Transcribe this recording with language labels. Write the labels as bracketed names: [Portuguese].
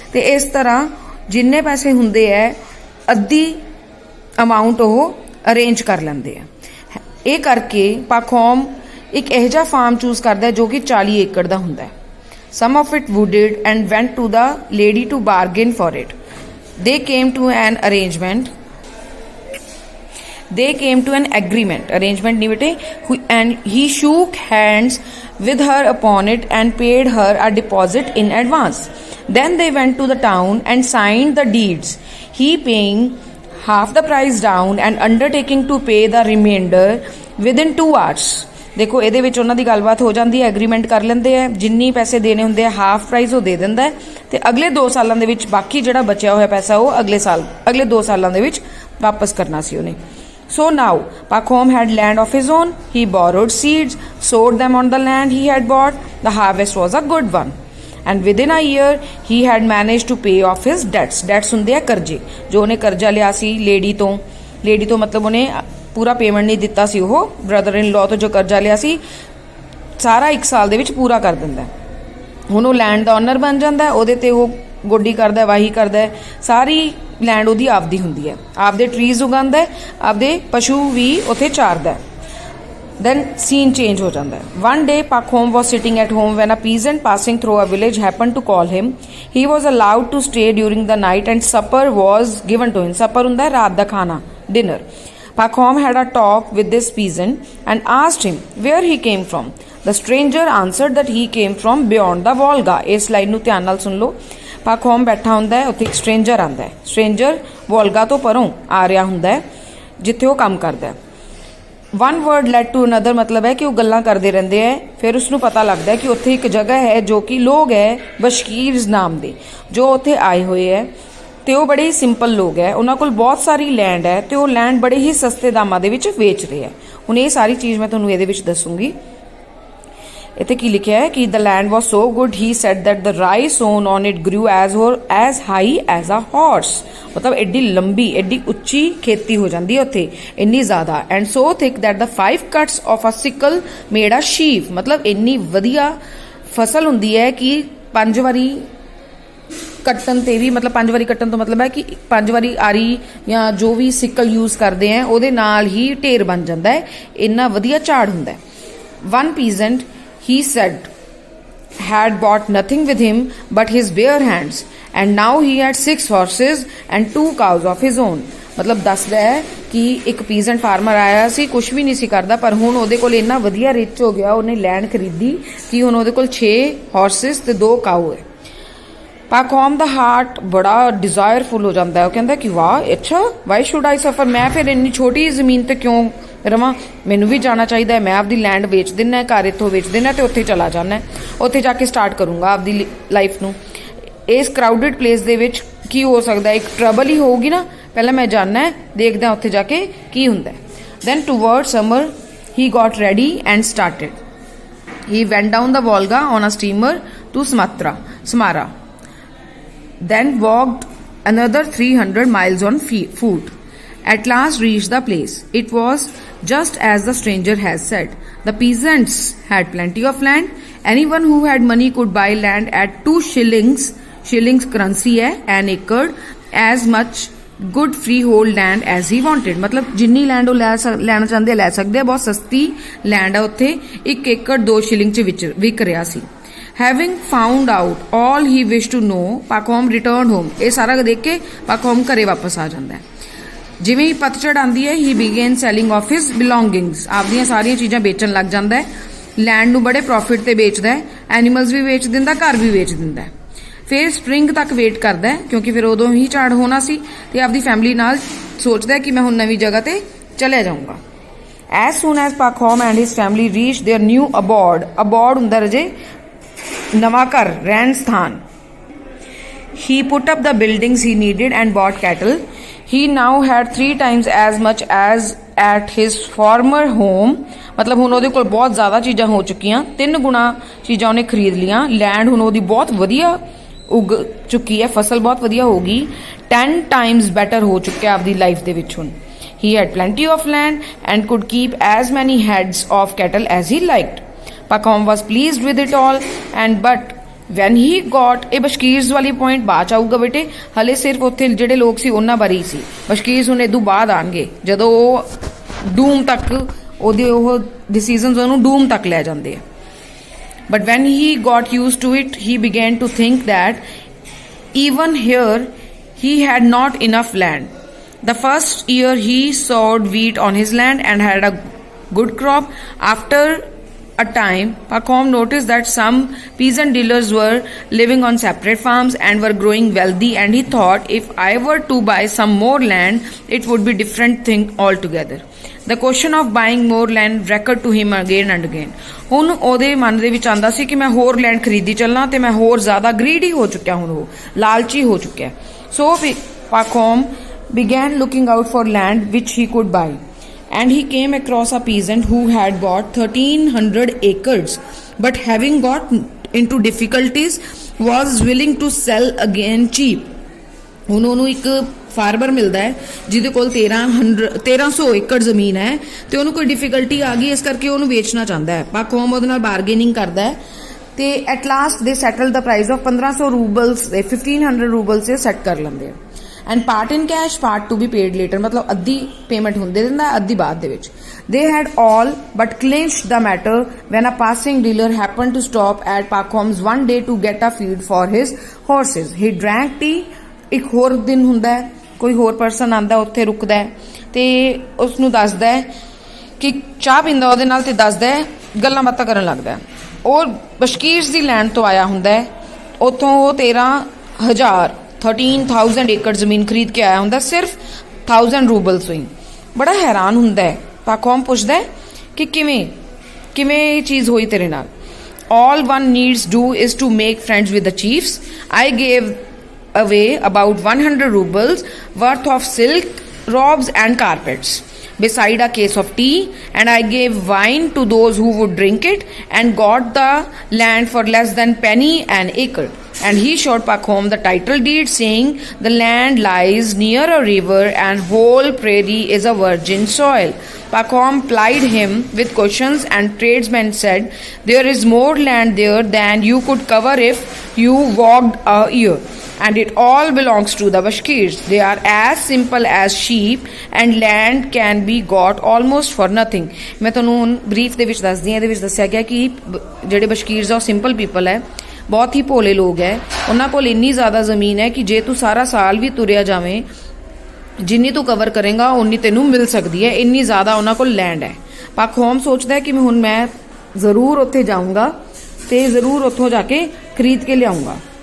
[Punjabi] ਤੇ ਇਸ ਤਰ੍ਹਾਂ ਜਿੰਨੇ ਪੈਸੇ ਹੁੰਦੇ ਹੈ ਅੱਧੀ ਅਮਾਉਂਟ ਉਹ ਅਰੇਂਜ ਕਰ ਲੈਂਦੇ ਆ। ਇਹ ਕਰਕੇ ਪਾਕਹੋਮ ਇੱਕ ਇਹੋ ਜਿਹਾ ਫਾਰਮ ਚੂਜ਼ ਕਰਦਾ ਜੋ ਕਿ 40 ਏਕੜ ਦਾ ਹੁੰਦਾ ਹੈ। [English] Some of it wooded and went to the lady to bargain for it. They came to an arrangement. They came to an agreement, arrangement [Hindi] नहीं बेटे, [English] and he shook hands with her upon it and paid her a deposit in advance. Then they went to the town and signed the deeds, he paying half the price down and undertaking to pay the remainder within 2 hours. [Punjabi] ਦੇਖੋ ਇਹਦੇ ਵਿੱਚ ਉਹਨਾਂ ਦੀ ਗੱਲਬਾਤ ਹੋ ਜਾਂਦੀ ਹੈ, agreement ਕਰ ਲੈਂਦੇ ਆ, ਜਿੰਨੀ ਪੈਸੇ ਦੇਣੇ ਹੁੰਦੇ ਆ [English] half price [Punjabi] ਉਹ ਦੇ ਦਿੰਦਾ ਹੈ ਤੇ ਅਗਲੇ 2 ਸਾਲਾਂ ਦੇ ਵਿੱਚ ਬਾਕੀ ਜਿਹੜਾ ਬਚਿਆ ਹੋਇਆ ਪੈਸਾ ਉਹ ਅਗਲੇ 2 ਸਾਲਾਂ ਦੇ ਵਿੱਚ ਵਾਪਸ ਕਰਨਾ ਸੀ ਉਹਨੇ। [English] So now Pakhom had land of his own. He borrowed seeds, sowed them on the land he had bought. The harvest was a good one. And within a year he had managed to pay off his debts. [Punjabi] Debts ਹੁੰਦੇ ਆ ਕਰਜ਼ੇ, ਜੋ ਉਹਨੇ ਕਰਜ਼ਾ ਲਿਆ ਸੀ lady ਤੋਂ ਮਤਲਬ ਉਹਨੇ ਪੂਰਾ ਪੇਮੈਂਟ ਨਹੀਂ ਦਿੱਤਾ ਸੀ। ਉਹ ਬ੍ਰਦਰ ਇਨ ਲਾਅ ਤੋਂ ਜੋ ਕਰਜ਼ਾ ਲਿਆ ਸੀ ਸਾਰਾ 1 ਸਾਲ ਦੇ ਵਿੱਚ ਪੂਰਾ ਕਰ ਦਿੰਦਾ। ਹੁਣ ਉਹ ਲੈਂਡ ਦਾ ਓਨਰ ਬਣ ਜਾਂਦਾ। ਉਹਦੇ ਤੇ ਉਹ ਗੋਡੀ ਕਰਦਾ, ਵਾਹੀ ਕਰਦਾ, ਸਾਰੀ ਲੈਂਡ ਉਹਦੀ ਆਪਦੀ ਹੁੰਦੀ ਹੈ। ਆਪਦੇ ਟਰੀਜ਼ ਉਗਾਉਂਦਾ, ਆਪਦੇ ਪਸ਼ੂ ਵੀ ਉੱਥੇ ਚਾਰਦਾ। [English] Then scene change [Punjabi] ਹੋ ਜਾਂਦਾ। [English] One day Pakhom was sitting at home when a peasant passing through a village happened to call him. He was allowed to stay during the night and supper was given to him. [Punjabi] Supper ਹੁੰਦਾ ਰਾਤ ਦਾ ਖਾਣਾ, dinner. [English] Pakhom had a talk with this peasant and asked him where he came from. The stranger answered that he came from beyond the Volga. [Punjabi] ਇਸ line ਨੂੰ ਧਿਆਨ ਨਾਲ ਸੁਣ ਲਓ। ਪਾਕਹੋਮ ਬੈਠਾ ਹੁੰਦਾ ਹੈ, ਉੱਥੇ ਇੱਕ ਸਟ੍ਰੇਂਜਰ ਆਉਂਦਾ ਹੈ। ਸਟ੍ਰੇਂਜਰ ਵੋਲਗਾ ਤੋਂ ਪਰੋਂ ਆ ਰਿਹਾ ਹੁੰਦਾ ਹੈ ਜਿੱਥੇ ਉਹ ਕੰਮ ਕਰਦਾ ਹੈ। [English] one word led to another, [Punjabi] ਮਤਲਬ ਹੈ ਕਿ ਉਹ ਗੱਲਾਂ ਕਰਦੇ ਰਹਿੰਦੇ ਹੈ। ਫਿਰ ਉਸਨੂੰ ਪਤਾ ਲੱਗਦਾ ਹੈ ਕਿ ਉੱਥੇ ਇੱਕ ਜਗ੍ਹਾ ਹੈ ਜੋ ਕਿ ਲੋਕ ਹੈ ਬਸ਼ਕੀਰਜ਼ ਨਾਮ ਦੇ, ਜੋ ਉੱਥੇ ਆਏ ਹੋਏ ਹੈ ਤੇ ਉਹ ਬੜੇ ਹੀ ਸਿੰਪਲ ਲੋਕ ਹੈ, ਉਹਨਾਂ ਕੋਲ ਬਹੁਤ ਸਾਰੀ ਲੈਂਡ ਹੈ ਤੇ ਉਹ ਲੈਂਡ ਬੜੇ ਹੀ ਸਸਤੇ ਦਾਮਾਂ ਦੇ ਵਿੱਚ ਵੇਚ ਰਹੇ ਹੈ। ਹੁਣ ਇਹ ਸਾਰੀ ਚੀਜ਼ ਮੈਂ ਤੁਹਾਨੂੰ ਇਹਦੇ ਵਿੱਚ ਦੱਸੂਗੀ। ਇੱਥੇ ਕੀ ਲਿਖਿਆ ਹੈ ਕਿ [English] The land was so good he said that the rice sown on it grew as high as a horse. [Punjabi] ਮਤਲਬ ਐਡੀ ਲੰਬੀ ਐਡੀ ਉੱਚੀ ਖੇਤੀ ਹੋ ਜਾਂਦੀ ਹੈ ਉੱਥੇ, ਇੰਨੀ ਜ਼ਿਆਦਾ। [English] And so thick that the 5 cuts of a sickle made a sheaf। [Punjabi] ਮਤਲਬ ਇੰਨੀ ਵਧੀਆ ਫਸਲ ਹੁੰਦੀ ਹੈ ਕਿ 5 ਵਾਰੀ ਕੱਟਣ ਤੇ ਵੀ, ਮਤਲਬ 5 ਵਾਰੀ ਕੱਟਣ ਤੋਂ ਮਤਲਬ ਹੈ ਕਿ 5 ਵਾਰੀ ਆਰੀ ਜਾਂ ਜੋ ਵੀ ਸਿੱਕਲ ਯੂਜ਼ ਕਰਦੇ ਆ ਉਹਦੇ ਨਾਲ ਹੀ ਢੇਰ ਬਣ ਜਾਂਦਾ ਹੈ, ਇੰਨਾ ਵਧੀਆ ਝਾੜ ਹੁੰਦਾ ਹੈ। [English] One peasant, he said, had bought nothing with him but his bare hands, and now he had 6 horses and 2 cows of his own। [Punjabi] ਮਤਲਬ ਦੱਸਦਾ ਹੈ ਕਿ ਇੱਕ ਪੀਜ਼ੈਂਟ ਫਾਰਮਰ ਆਇਆ ਸੀ, ਕੁਝ ਵੀ ਨਹੀਂ ਸੀ ਕਰਦਾ, ਪਰ ਹੁਣ ਉਹਦੇ ਕੋਲ ਇੰਨਾ ਵਧੀਆ ਰਿਚ ਹੋ ਗਿਆ, ਉਹਨੇ ਲੈਂਡ ਖਰੀਦੀ ਕਿ ਹੁਣ ਉਹਦੇ ਕੋਲ 6 ਹਾਰਸਿਸ ਤੇ 2 ਕਾਊ ਹੈ। ਪਾਕੋਮ ਦਾ ਹਾਰਟ ਬੜਾ ਡਿਜ਼ਾਇਰਫੁਲ ਹੋ ਜਾਂਦਾ ਹੈ, ਉਹ ਕਹਿੰਦਾ ਕਿ ਵਾਹ ਅੱਛਾ, [English] why should I suffer, [Punjabi] ਮੈਂ ਫਿਰ ਇੰਨੀ ਛੋਟੀ ਜ਼ਮੀਨ ਤੇ ਕਿਉਂ ਰਵਾਂ, ਮੈਨੂੰ ਵੀ ਜਾਣਾ ਚਾਹੀਦਾ ਹੈ। ਮੈਂ ਆਪਦੀ ਲੈਂਡ ਵੇਚ ਦਿੰਨਾ, ਘਰ ਇੱਥੋਂ ਵੇਚ ਦਿੰਨਾ ਤੇ ਉੱਥੇ ਚਲਾ ਜਾਣਾ, ਉੱਥੇ ਜਾ ਕੇ ਸਟਾਰਟ ਕਰੂੰਗਾ ਆਪਦੀ ਲਾਈਫ ਨੂੰ। ਇਸ ਕਰਾਊਡਡ ਪਲੇਸ ਦੇ ਵਿੱਚ ਕੀ ਹੋ ਸਕਦਾ, ਇੱਕ ਟਰਬਲ ਹੀ ਹੋਊਗੀ ਨਾ, ਪਹਿਲਾਂ ਮੈਂ ਜਾਣਾ ਹੈ, ਦੇਖਦੇ ਹਾਂ ਉੱਥੇ ਜਾ ਕੇ ਕੀ ਹੁੰਦਾ ਹੈ। [English] Then toward summer he got ready and started. He went down the Volga on a steamer to Samara, then walked another 300 miles on foot. At last reached the place. It was just as the stranger has said. The peasants had plenty of land. Anyone who had money could buy land at 2 shillings currency hai, an acre, as much good freehold land as he wanted। [Punjabi] मतलब जिन्नी land ਲੈਣਾ ਚਾਹੁੰਦੇ ਲੈ ਸਕਦੇ ਆ, ਬਹੁਤ ਸਸਤੀ land ਆ ਉੱਥੇ, 1 ਏਕੜ 2 ਸ਼ਿਲਿੰਗ ਚ ਵਿਕ ਰਿਹਾ ਸੀ। [English] Having found out all he wished to know, Pakhom returned home। [Punjabi] ਇਹ ਸਾਰਾ ਦੇਖ ਕੇ Pakhom ਘਰੇ ਵਾਪਸ ਆ ਜਾਂਦਾ ਹੈ। ਜਿਵੇਂ ਹੀ ਪਤਝੜ ਆਉਂਦੀ ਹੈ, he began selling off his belongings। ਆਪਦੀਆਂ ਸਾਰੀਆਂ ਚੀਜ਼ਾਂ ਵੇਚਣ ਲੱਗ ਜਾਂਦਾ ਹੈ, ਲੈਂਡ ਨੂੰ ਬੜੇ ਪ੍ਰੋਫਿਟ ਤੇ ਵੇਚਦਾ ਹੈ, ਐਨੀਮਲਸ ਵੀ ਵੇਚ ਦਿੰਦਾ, ਘਰ ਵੀ ਵੇਚ ਦਿੰਦਾ ਹੈ। ਫਿਰ ਸਪ੍ਰਿੰਗ ਤੱਕ ਵੇਟ ਕਰਦਾ ਹੈ, ਕਿਉਂਕਿ ਫਿਰ ਉਦੋਂ ਹੀ ਝਾੜ ਹੋਣਾ ਸੀ, ਤੇ ਆਪਦੀ ਫੈਮਿਲੀ ਨਾਲ ਸੋਚਦਾ ਹੈ ਕਿ ਮੈਂ ਹੁਣ ਨਵੀਂ ਜਗ੍ਹਾ ਤੇ ਚਲੇ ਜਾਊਂਗਾ। [English] As soon as Pakhom and his family reached their new abode [Punjabi] ਹੁੰਦਾ ਰਜੇ ਨਵਾਂ ਘਰ, ਰਹਿਣ ਸਥਾਨ। [English] He put up the buildings he needed and bought cattle. He now had 3 times as much as at his former home। [Punjabi] ਮਤਲਬ ਹੁਣ ਉਹਦੇ ਕੋਲ ਬਹੁਤ ਜ਼ਿਆਦਾ ਚੀਜ਼ਾਂ ਹੋ ਚੁੱਕੀਆਂ, 3 ਗੁਣਾ ਚੀਜ਼ਾਂ ਉਹਨੇ ਖਰੀਦ ਲੀਆਂ। ਲੈਂਡ ਹੁਣ ਉਹਦੀ ਬਹੁਤ ਵਧੀਆ ਉਗ ਚੁੱਕੀ ਹੈ, ਫਸਲ ਬਹੁਤ ਵਧੀਆ ਹੋ ਗਈ, [English] 10 times better [Punjabi] ਹੋ ਚੁੱਕਿਆ ਆਪਦੀ ਲਾਈਫ ਦੇ ਵਿੱਚ ਹੁਣ। [English] He had plenty of land and could keep as many heads of cattle as he liked। Pakhom was pleased with it all, and but when he got [Punjabi] ਇਹ ਬਸ਼ਕੀਰਸ ਵਾਲੀ ਪੁਆਇੰਟ ਬਾਅਦ ਆਊਗਾ ਬੇਟੇ, ਹਲੇ ਸਿਰਫ ਉੱਥੇ ਜਿਹੜੇ ਲੋਕ ਸੀ ਉਹਨਾਂ ਬਾਰੇ ਹੀ ਸੀ। ਬਸ਼ਕੀਰਸ ਹੁਣ ਇਦੋਂ ਬਾਅਦ ਆਣਗੇ, ਜਦੋਂ ਉਹ ਡੂਮ ਤੱਕ ਉਹਦੇ ਉਹ ਡਿਸੀਜ਼ਨਸ ਉਹਨੂੰ ਡੂਮ ਤੱਕ ਲੈ ਜਾਂਦੇ ਆ। [English] But when he got used to it, he began to think that even here he had not enough land. The first year he sowed wheat on his land and had a good crop. After a time, Pakhom noticed that some peasant dealers were living on separate farms and were growing wealthy, and he thought, if I were to buy some more land, it would be different thing altogether। The question of buying more land recurred to him again and again। [Punjabi] ਹੁਣ ਉਹਦੇ ਮਨ ਦੇ ਵਿੱਚ ਆਂਦਾ ਸੀ ਕਿ ਮੈਂ ਹੋਰ land ਖਰੀਦੀ ਚੱਲਣਾ, ਤੇ ਮੈਂ ਹੋਰ ਜ਼ਿਆਦਾ ਗ੍ਰੀਡੀ ਹੋ ਚੁੱਕਿਆ, ਹੁਣ ਉਹ ਲਾਲਚੀ ਹੋ ਚੁੱਕਿਆ। [English] So Pakhom began looking out for land which he could buy। And he came across a peasant who had bought 1300 acres, but having got into difficulties was willing to sell again cheap। [Punjabi] ਹੁਣ ਉਹਨੂੰ ਇੱਕ farmer ਮਿਲਦਾ ਹੈ ਜਿਹਦੇ ਕੋਲ 1300 ਏਕੜ ਜ਼ਮੀਨ ਹੈ, ਤੇ ਉਹਨੂੰ ਕੋਈ ਡਿਫਿਕਲਟੀ ਆ ਗਈ, ਇਸ ਕਰਕੇ ਉਹਨੂੰ ਵੇਚਣਾ ਚਾਹੁੰਦਾ ਹੈ। ਪਾਖੋਮ ਉਹਦੇ ਨਾਲ ਬਾਰਗੇਨਿੰਗ ਕਰਦਾ ਹੈ, ਤੇ [English] at last they settle the price of 1500 roubles [Punjabi] ਦੇ 1500 ਰੂਬਲ ਸੇ ਸੈਟ ਕਰ ਲੈਂਦੇ ਆ। [English] And part in cash, part to be paid later. [Punjabi] ਮਤਲਬ ਅੱਧੀ ਪੇਮੈਂਟ ਹੁੰਦੇ ਦਿੰਦਾ, ਅੱਧੀ ਬਾਅਦ ਦੇ ਵਿੱਚ। [English] They had all but clinched the matter when a passing dealer happened to stop at Pakhom's one day to get a feed for his horses। He drank tea। [Punjabi] ਇੱਕ ਹੋਰ ਦਿਨ ਹੁੰਦਾ ਹੈ, ਕੋਈ ਹੋਰ ਪਰਸਨ ਆਂਦਾ, ਉੱਥੇ ਰੁਕਦਾ ਹੈ, ਤੇ ਉਸਨੂੰ ਦੱਸਦਾ ਹੈ ਕਿ ਚਾਹ ਪੀਂਦਾ ਉਹਦੇ ਨਾਲ, ਤੇ ਦੱਸਦਾ ਹੈ, ਗੱਲਾਂ ਬਾਤਾਂ ਕਰਨ ਲੱਗਦਾ ਹੈ। ਉਹ ਬਸ਼ਕੀਰਸ ਦੀ ਲੈਂਡ ਤੋਂ ਆਇਆ ਹੁੰਦਾ ਹੈ, ਉੱਥੋਂ ਉਹ 13,000 ਏਕੜ ਜ਼ਮੀਨ ਖਰੀਦ ਕੇ ਆਇਆ ਹੁੰਦਾ, ਸਿਰਫ 1000 ਰੂਬਲਸ ਹੋਈ। ਬੜਾ ਹੈਰਾਨ ਹੁੰਦਾ ਹੈ। ਪਾਖੋਮ ਪੁੱਛਦਾ ਹੈ ਕਿ ਕਿਵੇਂ ਇਹ ਚੀਜ਼ ਹੋਈ ਤੇਰੇ ਨਾਲ। [English] All one needs do is to make friends with the chiefs। I gave away about 100 rubles worth of silk, robes and carpets, beside a case of tea, and I gave wine to those who would drink it, and got the land for less than penny an acre. And he showed Pakhom the title deed, saying, the land lies near a river and whole prairie is a virgin soil. Pakhom plied him with questions, and tradesmen said, there is more land there than you could cover if you walked a year. And it all belongs to the Bashkirs. They are as simple as sheep, and land can be got almost for nothing. [Punjabi] मैं ਤੁਹਾਨੂੰ ਹੁਣ brief ਦੇ ਵਿੱਚ ਦੱਸਦੀ ਹਾਂ। ਇਹਦੇ ਵਿੱਚ ਦੱਸਿਆ ਗਿਆ ਕਿ ਜਿਹੜੇ ਬਸ਼ਕੀਰਸ ਆ ਉਹ ਸਿੰਪਲ ਪੀਪਲ ਹੈ, ਬਹੁਤ ਹੀ ਭੋਲੇ ਲੋਕ ਹੈ। ਉਹਨਾਂ ਕੋਲ ਇੰਨੀ ਜ਼ਿਆਦਾ ਜ਼ਮੀਨ ਹੈ ਕਿ ਜੇ ਤੂੰ ਸਾਰਾ ਸਾਲ ਵੀ ਤੁਰਿਆ ਜਾਵੇਂ, ਜਿੰਨੀ ਤੂੰ ਕਵਰ ਕਰੇਗਾ ਉਨੀ ਤੈਨੂੰ ਮਿਲ ਸਕਦੀ ਹੈ। ਇੰਨੀ ਜ਼ਿਆਦਾ ਉਹਨਾਂ ਕੋਲ ਲੈਂਡ ਹੈ। ਪਾਖੋਮ ਸੋਚਦਾ ਕਿ ਹੁਣ ਮੈਂ ਜ਼ਰੂਰ ਉੱਥੇ ਜਾਊਂਗਾ ਤੇ ਜ਼ਰੂਰ ਉੱਥੋਂ ਜਾ ਕੇ ਖਰੀਦ ਕੇ ਲਿਆਉਂਗਾ।